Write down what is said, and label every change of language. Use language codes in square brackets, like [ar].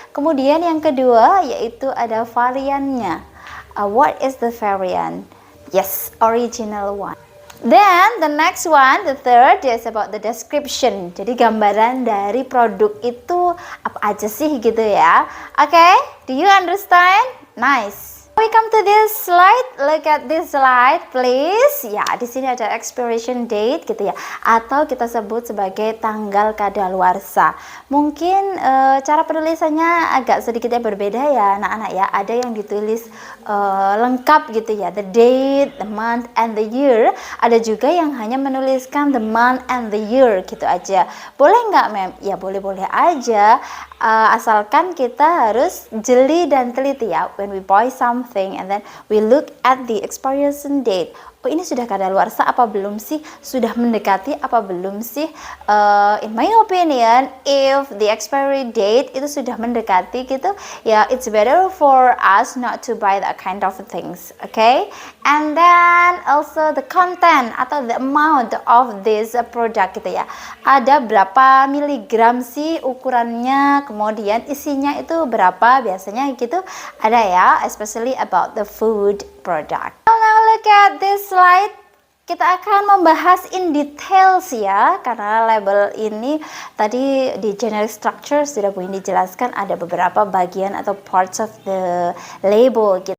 [id] Kemudian yang kedua yaitu ada variannya. [en] What is the variant? Yes, original one. Then the next one, the third is about the description. [id] Jadi gambaran dari produk itu apa aja sih gitu ya. [en] Okay, do you understand? Nice. We come to this slide. Look at this slide, please. [id] Ya, di sini ada expiration date gitu ya, atau kita sebut sebagai tanggal kadaluarsa. Mungkin cara penulisannya agak sedikitnya berbeda ya, anak-anak ya. Ada yang ditulis lengkap gitu ya, [en] the date, the month, and the year. [id] Ada juga yang hanya menuliskan [en] the month and the year [id] gitu aja. Boleh nggak, Mem? Ya boleh-boleh aja. Asalkan kita harus jeli dan teliti ya. [en] When we buy something and then we look at the expiration date. [id] Oh, ini sudah kadaluarsa apa belum sih? Sudah mendekati apa belum sih? [en] In my opinion, if the expiry date [id] itu sudah mendekati gitu, [en] ya it's better for us not to buy that kind of things, okay? And then also the content atau the amount of this product [id] gitu ya. Ada berapa miligram sih ukurannya, kemudian isinya itu berapa biasanya gitu. Ada ya, [en] especially about the food product. Now look at this slide. [id] Kita akan membahas [en] in details [id] ya, karena label ini tadi di generic structure sudah Bu Indi jelaskan ada beberapa bagian atau [en] parts of the label [id] gitu.